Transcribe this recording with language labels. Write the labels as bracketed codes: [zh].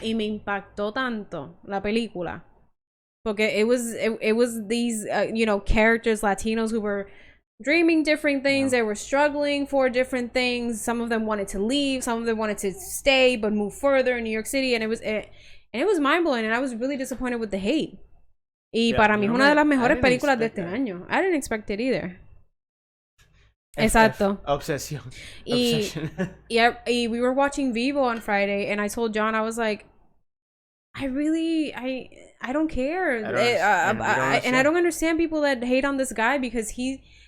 [es] Y me impactó tanto la película, porque [en] it was these you know, characters, Latinos, who were dreaming different things. They were struggling for different things. Some of them wanted to leave, some of them wanted to stay but move further in New York City, and it was mind-blowing, and I was really disappointed with the hate. [es] Y para mí es una de las mejores películas de este año. [en] I didn't expect it either. [es] Exacto. [en] Obsession. Y we were watching Vivo on Friday, and I told John, I was like, I don't care. And I don't understand people that hate on this guy, because he's